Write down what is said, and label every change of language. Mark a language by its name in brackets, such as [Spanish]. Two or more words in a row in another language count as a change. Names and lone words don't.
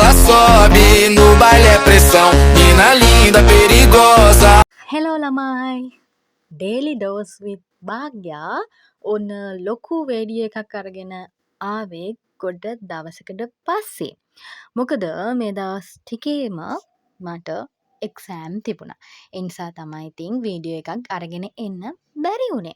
[Portuguese] sobe, no baile é pressão. Mina linda, perigosa. [Sinhala] හෙලෝ ළමයි ඩේලි ඩෝස් විත් භාග්‍යා ඔන්න ලොකු වේඩිය එකක් අරගෙන ආවේ ගොඩ දවසකට පස්සේ. මොකද මේ දවස් ටිකේම මට එක්සෑම් තිබුණා. ඒ නිසා තමයි ඉතින් වීඩියෝ එකක් අරගෙන එන්න බැරි වුණේ.